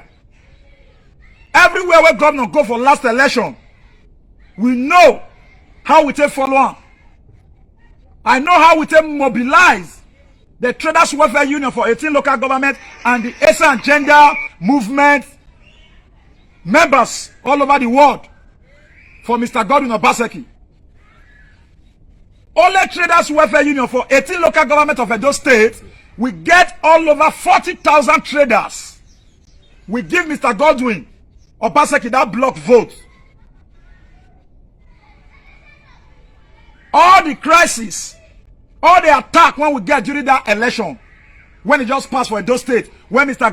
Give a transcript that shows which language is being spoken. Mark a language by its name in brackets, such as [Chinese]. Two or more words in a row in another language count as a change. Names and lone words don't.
[Nigerian Pidgin] Everywhere where governor go for last election, we know how we take follow on. I know how we take mobilize the Traders Welfare Union for 18 local government and the Esan gender movement members all over the world for Mr. Godwin Obaseki. Only Traders Welfare Union for 18 local government of Edo State, we get all over 40,000 traders. We give Mr. Godwin Obaseki that block vote. All the crisis, all the attack when we get during that election, when it just passed for Edo State, when Mr.